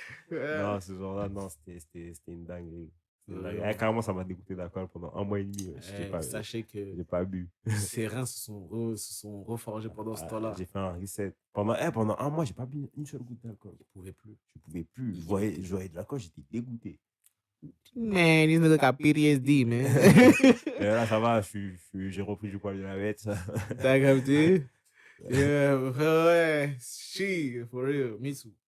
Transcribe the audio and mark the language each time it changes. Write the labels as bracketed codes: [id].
[fr] Non, ce genre-là, non, c'était une dinguerie. C'était une dinguerie. Ouais. Eh, carrément, ça m'a dégoûté d'alcool pendant 1 mois et demi. Ouais. Sachez que J'ai pas bu. ses reins se sont reforgés pendant ce temps-là. J'ai fait un reset. Pendant 1 mois, j'ai pas bu une seule goutte d'alcool. Je pouvais plus. Je pouvais plus. Je voyais de l'alcool, j'étais dégoûté. [en] Man, these niggas got PTSD, man. [fr] Et là, ça va, j'ai repris du poil de la bête. T'as capté? [en] Yeah, ouais, shit, for real, me too.